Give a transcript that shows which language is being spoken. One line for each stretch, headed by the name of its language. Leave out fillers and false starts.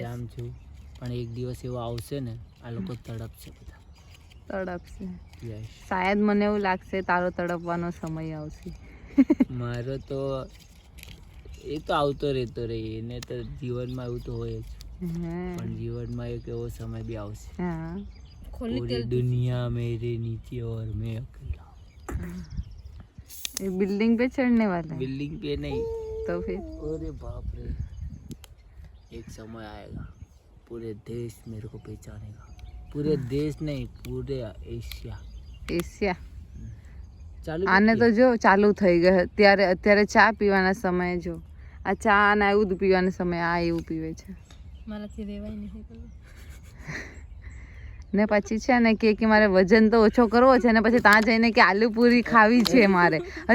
Gujarati: શ્યામ છું, પણ એક દિવસ એવો આવશે ને આ લોકો તડપશે બધા। તડપશે યસ, શાયદ મને એવું લાગશે તારો તડપવાનો સમય આવશે। મારો તો એ તો આવતો રહેતો રહે, એને તો જીવનમાં એવું તો હોય જ, પણ જીવનમાં એક એવો સમય બી આવશે
Hindi: हाँ पूरी दुनिया मेरे नीचे और मैं अकेला। ये बिल्डिंग पे चढ़ने वाला है? बिल्डिंग पे नहीं तो फिर अरे बाप रे, एक समय आएगा पूरे देश मेरे को पहचानेगा। पूरे देश नहीं, पूरे एशिया। एशिया
Gujarati: ચાલુ આને તો જો ચાલુ થઈ ગયો। અત્યારે ચા પીવાના સમયે જો આ ચા અને આવું પીવાના સમયે આ એવું પીવે છે। મારાથી રેવાય નહીં કરું ને પછી છે ને કે મારે વજન તો ઓછો કરવો છે ને પછી ત્યાં જઈને કે આલુ પૂરી ખાવી છે મારે।